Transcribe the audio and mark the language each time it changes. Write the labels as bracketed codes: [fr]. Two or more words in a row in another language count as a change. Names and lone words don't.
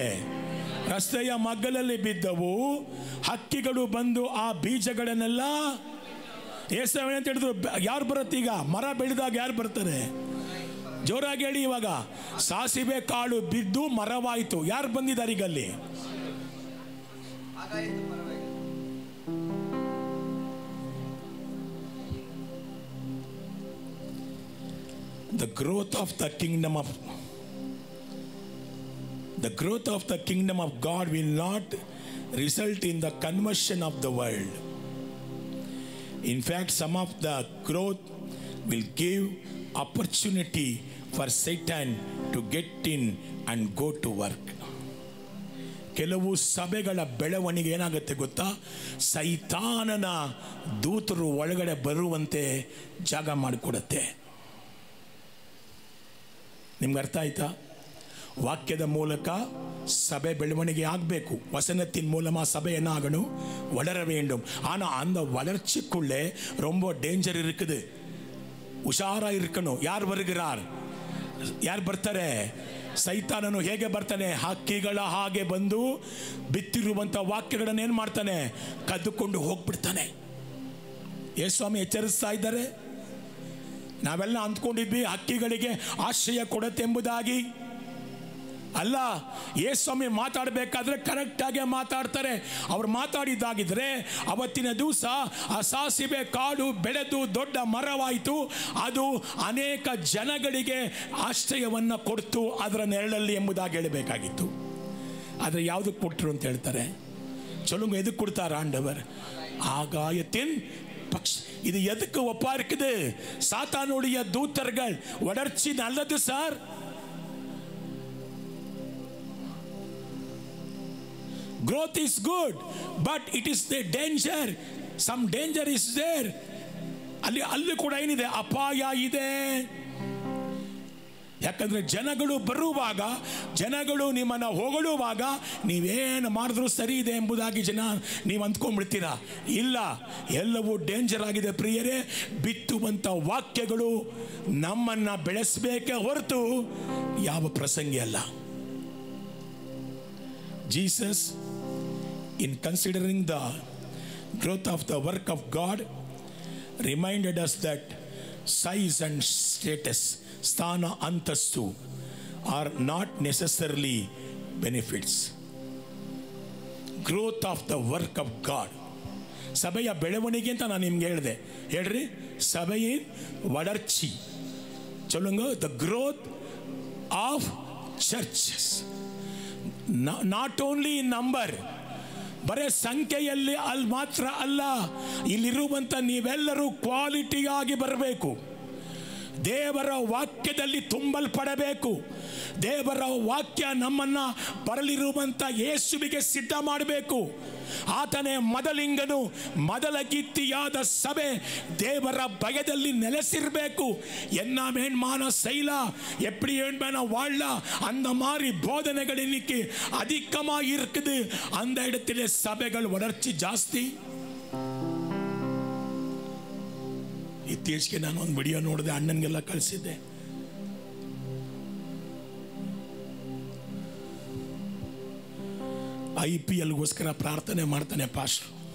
[kn] ರಸ್ತೆಯ ಮಗ್ಗಲಲ್ಲಿ ಬಿದ್ದವು. ಹಕ್ಕಿಗಳು ಬಂದು ಆ ಬೀಜಗಳನ್ನೆಲ್ಲ ಏಸವೇ ಅಂತ ಹೇಳಿದ್ರು. ಯಾರು ಬರುತ್ತೆ ಈಗ? ಮರ ಬೆಳೆದಾಗ ಯಾರು ಬರ್ತಾರೆ? ಜೋರಾಗಿ ಹೇಳಿ. ಇವಾಗ ಸಾಸಿವೆ ಕಾಳು ಬಿದ್ದು ಮರವಾಯಿತು. ಯಾರು ಬಂದಿದ್ದಾರೆ ಈಗ ಅಲ್ಲಿ? [en] The growth of the kingdom of God will not result in the conversion of the world. In fact, some of the growth will give opportunity for Satan to get in and go to work. [kn] ಕೆಲವು ಸಭೆಗಳ ಬೆಳವಣಿಗೆ ಏನಾಗುತ್ತೆ ಗೊತ್ತಾ? ಸೈತಾನನ ದೂತರು ಒಳಗಡೆ ಬರುವಂತೆ ಜಾಗ ಮಾಡಿಕೊಡುತ್ತೆ. ನಿಮ್ಗೆ ಅರ್ಥ ಆಯ್ತಾ? [ta] வாக்கியத மூலக்க சபை ಬೆಳವಣಿಗೆ ಆಗಬೇಕು. வசனத்தின் மூலமா சபை என்ன ஆகணும்? வளர வேண்டும். ஆனா அந்த வளர்ச்சிக்குள்ளே ரொம்ப டேஞ்சர் இருக்குது. உஷாரா இருக்கணும். [kn] ಯಾರು வருகிறார்? ಯಾರು ಬರ್ತಾರೆ? ಸೈತಾನನು ಹೇಗೆ ಬರ್ತಾನೆ? ಹಕ್ಕಿಗಳ ಹಾಗೆ ಬಂದು ಬಿತ್ತಿರುವಂತ ವಾಕ್ಯಗಳನ್ನು ಏನು ಮಾಡ್ತಾನೆ? ಕದ್ದುಕೊಂಡು ಹೋಗ್ಬಿಡ್ತಾನೆ. ಯೇಸುಸ್ವಾಮಿ ಎಚ್ಚರಿಸ್ತಾ ಇದ್ದಾರೆ. ನಾವೆಲ್ಲ ಅಂದ್ಕೊಂಡಿದ್ವಿ ಹಕ್ಕಿಗಳಿಗೆ ಆಶ್ರಯ ಕೊಡುತ್ತೆ ಎಂಬುದಾಗಿ. ಅಲ್ಲ, ಯೇಸುಸ್ವಾಮಿ ಮಾತಾಡಬೇಕಾದ್ರೆ ಕರೆಕ್ಟ್ ಆಗಿ ಮಾತಾಡ್ತಾರೆ. ಅವ್ರು ಮಾತಾಡಿದ್ದಾಗಿದ್ರೆ ಅವತ್ತಿನ ದಿವಸ ಆ ಸಾಸಿವೆ ಕಾಡು ಬೆಳೆದು ದೊಡ್ಡ ಮರವಾಯಿತು. ಅದು ಅನೇಕ ಜನಗಳಿಗೆ ಆಶ್ರಯವನ್ನು ಕೊಡ್ತು ಅದರ ನೆರಳಲ್ಲಿ ಎಂಬುದಾಗಿ ಹೇಳಬೇಕಾಗಿತ್ತು. ಆದರೆ ಯಾವುದಕ್ಕೆ ಕೊಟ್ಟರು ಅಂತ ಹೇಳ್ತಾರೆ? [ta] சொல்லுங்க, எதுக்கு கொடுத்தார் ஆண்டவர்? ஆகாயத்தின் பக்ஷி. இது எதுக்கு ஒப்பா இருக்குது? சாத்தானுடைய தூதர்கள். வளர்ச்சி நல்லது சார். [en] Growth is good, but it is the danger. Some danger is there. [kn] ಅಲ್ಲಿ ಕೂಡ ಏನಿದೆ? ಅಪಾಯ ಇದೆ. ಯಾಕಂದ್ರೆ ಜನಗಳು ಬರುವಾಗ, ಜನಗಳು ನಿಮ್ಮನ್ನು ಹೊಗಳುವಾಗ ನೀವೇನು ಮಾಡಿದ್ರು ಸರಿ ಇದೆ ಎಂಬುದಾಗಿ ನೀವು ಅಂದ್ಕೊಂಡ್ಬಿಡ್ತೀರಾ. ಇಲ್ಲ, ಎಲ್ಲವೂ ಡೇಂಜರ್ ಆಗಿದೆ ಪ್ರಿಯರೇ. ಬಿತ್ತುವಂಥ ವಾಕ್ಯಗಳು ನಮ್ಮನ್ನು ಬೆಳೆಸಬೇಕೇ ಹೊರತು ಯಾವ ಪ್ರಸಂಗಿ ಅಲ್ಲ. [en] Jesus, in considering the growth of the work of God, reminded us that size and status, [kn] ಸ್ಥಾನ ಅಂತಸ್ತು, [en] are not necessarily benefits. Growth of the work of God. [kn] ಸಭೆಯ ಬೆಳವಣಿಗೆ ಅಂತ ನಾನು ನಿಮ್ಗೆ ಹೇಳಿದೆ. ಹೇಳ್ರಿ, ಸಭೆಯ ವಳರ್ಚಿ. ಚೊಲ್ಲುಂಗ, [en] the growth of churches. not only in number, [kn] ಬರೇ ಸಂಖ್ಯೆಯಲ್ಲಿ ಅಲ್ಲಿ ಮಾತ್ರ ಅಲ್ಲ. ಇಲ್ಲಿರುವಂಥ ನೀವೆಲ್ಲರೂ ಕ್ವಾಲಿಟಿಯಾಗಿ ಬರಬೇಕು. ದೇವರ ವಾಕ್ಯದಲ್ಲಿ ತುಂಬಲ್ಪಡಬೇಕು. ದೇವರ ವಾಕ್ಯ ನಮ್ಮನ್ನು ಬರಲಿರುವಂಥ ಯೇಸುವಿಗೆ ಸಿದ್ಧ ಮಾಡಬೇಕು. ಆತನೇ ಮೊದಲಿಂಗನು, ಮೊದಲ ಗೀತಿಯಾದ ಸಭೆ ದೇವರ ಭಯದಲ್ಲಿ ನೆಲೆಸಿರಬೇಕು. [ta] என்ன வேண்மான செய்யலாம், எப்படி வேண்மான வாழலாம், அந்த மாதிரி போதனைகள் இன்னைக்கு அதிகமாக இருக்குது. அந்த இடத்திலே ಸಭೆಗಳ வளர்ச்சி ಜಾಸ್ತಿ. [kn] ಇತ್ತೀಚೆಗೆ ನಾನು ಒಂದು ವಿಡಿಯೋ ನೋಡಿದೆ, ಅಣ್ಣನಿಗೆಲ್ಲ ಕಳಿಸಿದ್ದೆ. IPLಗೋಸ್ಕರ ಪ್ರಾರ್ಥನೆ ಮಾಡ್ತಾನೆ ಪಾಸ್ಟರ್.